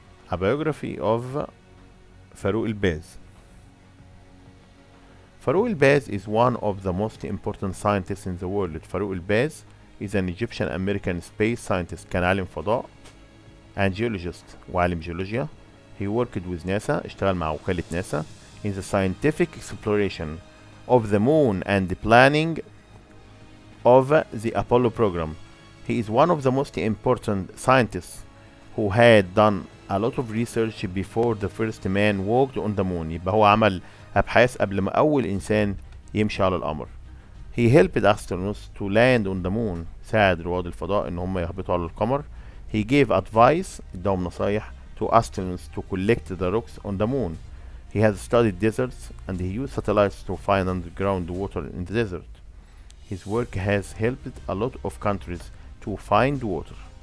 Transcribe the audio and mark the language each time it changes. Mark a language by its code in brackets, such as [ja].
[en] A biography of Farouk el-Baz. Farouk el-Baz is one of the most important scientists in the world. Farouk el-Baz is an Egyptian American space scientist. [ar] كان عالم فضاء [en] and geologist [ar] وعالم جيولوجيا. [en] He worked with NASA. [ar] اشتغل مع وكالة ناسا [en] in the scientific exploration of the moon and the planning of the Apollo program. He is one of the most important scientists who had done a lot of research before the first man walked on the moon. [ar] يبقى هو عمل أبحاث قبل ما أول إنسان يمشي على القمر. [en] He helped astronauts to land on the moon. [ar] ساعد رواد الفضاء إن هم يهبطوا على القمر. [en] He gave advice [ar] اداهم نصايح [en] to astronauts to collect the rocks on the moon. He has studied deserts and he used satellites to find underground water in the desert. His work has helped a lot of countries to find water.